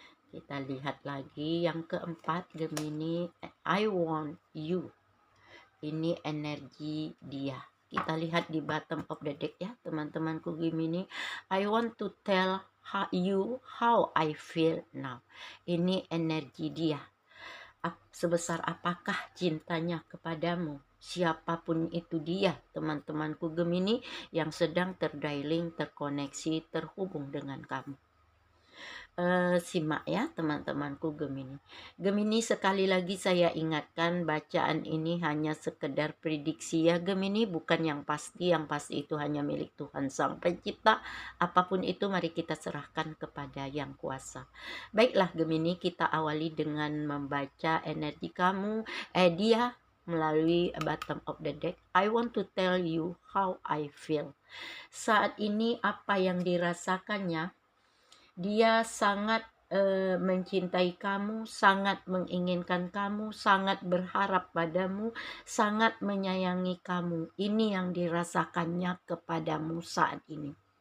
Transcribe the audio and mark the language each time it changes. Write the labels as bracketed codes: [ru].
[id] Kita lihat lagi yang keempat Gemini, [en] I want you. [id] Ini energi dia. Kita lihat di [en] bottom of the deck [id] ya teman-temanku Gemini. [en] I want to tell you how I feel now. [id] Ini energi dia. Sebesar apakah cintanya kepadamu? Siapapun itu dia teman-temanku Gemini yang sedang terdialing, terkoneksi, terhubung dengan kamu. Simak ya teman-temanku Gemini. Gemini, sekali lagi saya ingatkan, bacaan ini hanya sekedar prediksi ya Gemini, bukan yang pasti. Yang pasti itu hanya milik Tuhan Sang Pencipta. Apapun itu mari kita serahkan kepada Yang Kuasa. Baiklah Gemini, kita awali dengan membaca energi kamu, dia melalui [en] bottom of the deck. I want to tell you how I feel. [id] Saat ini apa yang dirasakannya, dia sangat mencintai kamu, sangat menginginkan kamu, sangat berharap padamu, sangat menyayangi kamu. Ini yang dirasakannya kepadamu saat ini.